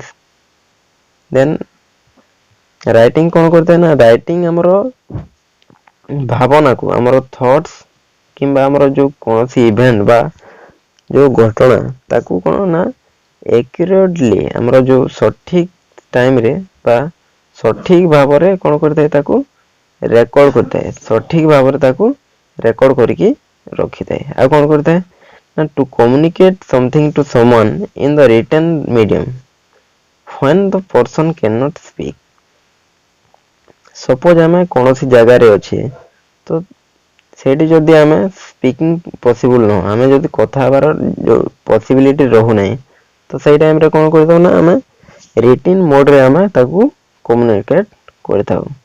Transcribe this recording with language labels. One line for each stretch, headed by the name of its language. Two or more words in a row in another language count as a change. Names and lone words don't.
English: then writing
Odia: କ'ଣ କରିଥାଏ ନା ରାଇଟିଂ ଆମର ଭାବନାକୁ, ଆମର ଥଟ୍ସ କିମ୍ବା ଆମର ଯୋଉ କୌଣସି ଇଭେଣ୍ଟ ବା ଯୋଉ ଘଟଣା ତାକୁ କ'ଣ ନା ଏକ୍ୟୁରେଟଲି ଆମର ଯୋଉ ସଠିକ ଟାଇମରେ ବା ସଠିକ ଭାବରେ କ'ଣ କରିଥାଏ, ତାକୁ ରେକର୍ଡ କରିଥାଏ, ସଠିକ ଭାବରେ ତାକୁ ରେକର୍ଡ କରିକି ରଖିଥାଏ। ଆଉ କ'ଣ କରିଥାଏ ନା
English: to communicate something to someone in the written medium when the person cannot speak।
Odia: ସପୋଜ ଆମେ କୌଣସି ଜାଗାରେ ଅଛେ, ତ ସେଇଠି ଯଦି ଆମେ
English: speaking possible
Odia: ନୁହଁ, ଆମେ ଯଦି କଥା ହେବାର ଯୋଉ ପସିବିଲିଟି ରହୁନାହିଁ, ତ ସେଇ ଟାଇମରେ କ'ଣ କରିଥାଉ ନା ଆମେ ରିଟିନ୍ ମୋଡରେ ଆମେ ତାକୁ କମ୍ୟୁନିକେଟ୍ କରିଥାଉ।